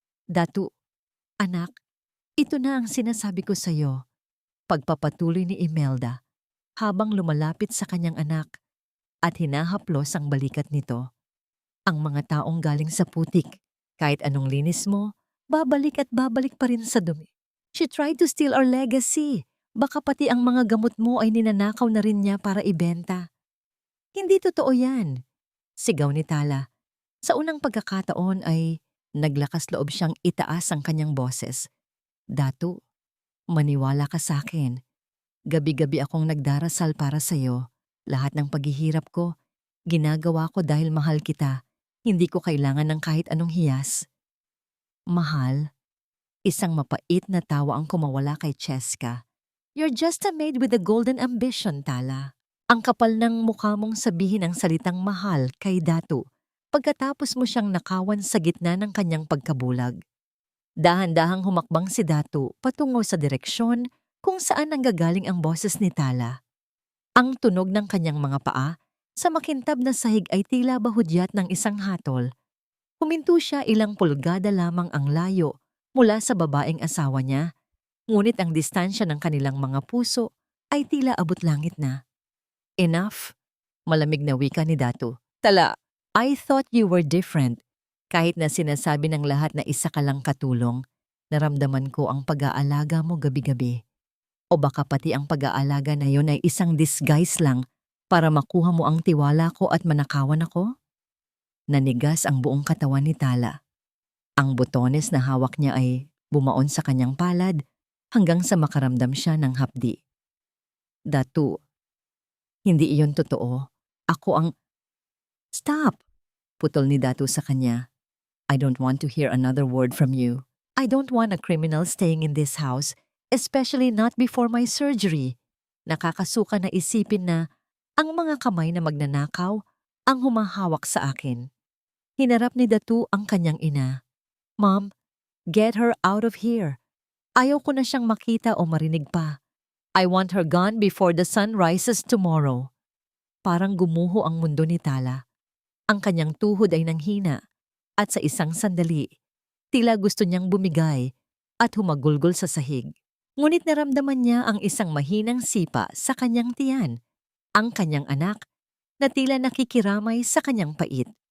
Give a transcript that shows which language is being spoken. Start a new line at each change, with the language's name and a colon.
Filipino: Datu, anak, ito na ang sinasabi ko sa iyo. Pagpapatuloy ni Imelda habang lumalapit sa kanyang anak at hinahaplos ang balikat nito. Ang mga taong galing sa putik, kahit anong linis mo, babalik at babalik pa rin sa dumi.
English: She tried to steal our legacy.
Filipino: Baka pati ang mga gamot mo ay ninanakaw na rin niya para ibenta. Hindi totoo yan, sigaw ni Tala. Sa unang pagkakataon ay naglakas loob siyang itaas ang kanyang boses. Datu, maniwala ka sa akin. Gabi-gabi akong nagdarasal para sa'yo. Lahat ng paghihirap ko, ginagawa ko dahil mahal kita. Hindi ko kailangan ng kahit anong hiyas. Mahal? Isang mapait na tawa ang kumawala kay Cheska.
English: You're just a maid with a golden ambition, Tala.
Filipino: Ang kapal ng mukha mong sabihin ang salitang mahal kay Datu pagkatapos mo siyang nakawan sa gitna ng kanyang pagkabulag. Dahan-dahang humakbang si Datu patungo sa direksyon kung saan nanggagaling ang boses ni Tala. Ang tunog ng kanyang mga paa sa makintab na sahig ay tila bahudyat ng isang hatol. Huminto siya ilang pulgada lamang ang layo mula sa babaeng asawa niya, ngunit ang distansya ng kanilang mga puso ay tila abot langit na.
English: Enough,
Filipino: malamig na wika ni Datu.
English: Tala, I thought you were different.
Filipino: Kahit na sinasabi ng lahat na isa ka lang katulong, naramdaman ko ang pag-aalaga mo gabi-gabi. O baka pati ang pag-aalaga na yon ay isang disguise lang Para makuha mo ang tiwala ko at manakawan ako? Nanigas ang buong katawan ni Tala. Ang botones na hawak niya ay bumaon sa kanyang palad hanggang sa makaramdam siya ng hapdi. Datu, hindi iyon totoo. Ako ang…
English: Stop!
Filipino: Putol ni Datu sa kanya.
English: I don't want to hear another word from you. I don't want a criminal staying in this house, especially not before my surgery.
Filipino: Nakakasuka na isipin na ang mga kamay na magnanakaw ang humahawak sa akin. Hinarap ni Datu ang kanyang ina.
English: Mom, get her out of here.
Filipino: Ayaw ko na siyang makita o marinig pa.
English: I want her gone before the sun rises tomorrow.
Filipino: Parang gumuho ang mundo ni Tala. Ang kanyang tuhod ay nanghina at sa isang sandali, tila gusto niyang bumigay at humagulgol sa sahig. Ngunit naramdaman niya ang isang mahinang sipa sa kanyang tiyan, ang kanyang anak na tila nakikiramay sa kanyang pait.